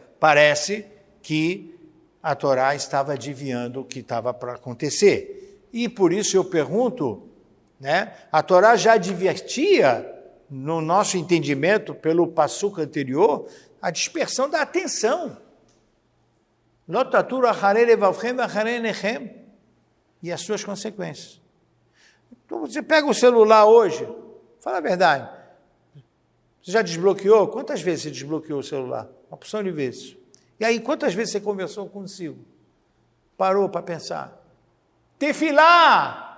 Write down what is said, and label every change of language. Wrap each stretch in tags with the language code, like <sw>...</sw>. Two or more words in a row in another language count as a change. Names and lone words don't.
<pt>Parece que a Torá estava adivinhando o que estava para acontecer. E por isso eu pergunto, né? A Torá já advertia, no nosso entendimento, pelo passuca anterior, a dispersão da atenção.</pt> <he>לא תתורו אחרי לבבכם ואחרי עיניכם.</he> <pt>E as suas consequências. Então você pega o celular hoje, fala a verdade. Você já desbloqueou? Quantas vezes você desbloqueou o celular? Uma porção de vezes. E aí, quantas vezes você conversou consigo? Parou para pensar. Tefilá!</pt>